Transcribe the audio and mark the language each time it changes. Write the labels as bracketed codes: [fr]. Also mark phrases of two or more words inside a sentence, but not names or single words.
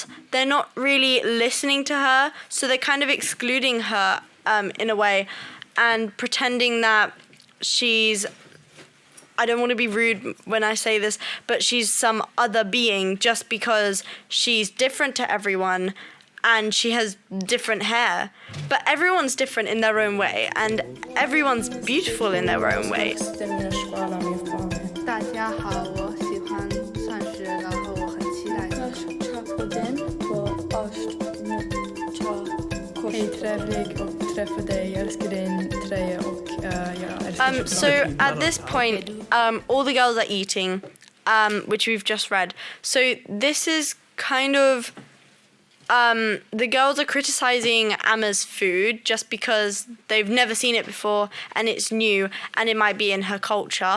[en] They're not really listening to her, so they're kind of excluding her in a way and pretending that she's, I don't want to be rude when I say this, but she's some other being just because she's different to everyone and she has different hair. But everyone's different in their own way and everyone's beautiful in their own way. [zh] 大家好，我喜欢算式，然后我很期待。 [sv] Hej trevlig och träffa dig, jag älskar din tröja och jag älskar [en] So at this point, all the girls are eating, which we've just read. So this is kind of, the girls are criticizing Amma's food just because they've never seen it before and it's new and it might be in her culture.